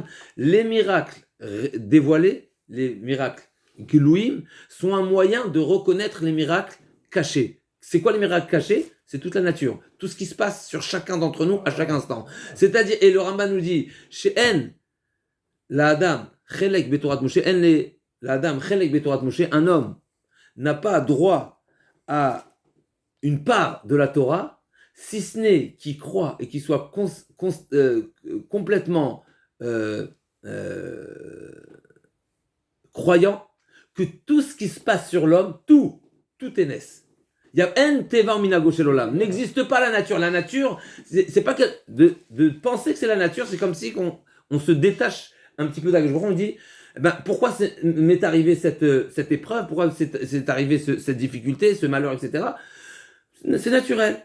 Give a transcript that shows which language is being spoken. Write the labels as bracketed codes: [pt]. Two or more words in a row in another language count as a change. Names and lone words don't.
[fr] Les miracles dévoilés, les miracles Gilouim, sont un moyen de reconnaître les miracles cachés. C'est quoi les miracles cachés? C'est toute la nature. Tout ce qui se passe sur chacun d'entre nous à chaque instant. C'est-à-dire, et le Ramban nous dit, chez [he] אין, לאדם, חלק בתורת משה, לאדם, חלק בתורת משה, [fr] un homme n'a pas droit à une part de la Torah, si ce n'est qu'il croit et qu'il soit complètement croyant que tout ce qui se passe sur l'homme, tout est naisse. Il y a un [he] טבע מנהגו של עולם. [fr] N'existe pas la nature. La nature, c'est pas que de penser que c'est la nature, c'est comme si on se détache un petit peu d' [he] הקדוש ברוך הוא. [fr] On dit, pourquoi m'est arrivé cette épreuve, pourquoi c'est arrivé cette difficulté, ce malheur, etc. C'est naturel.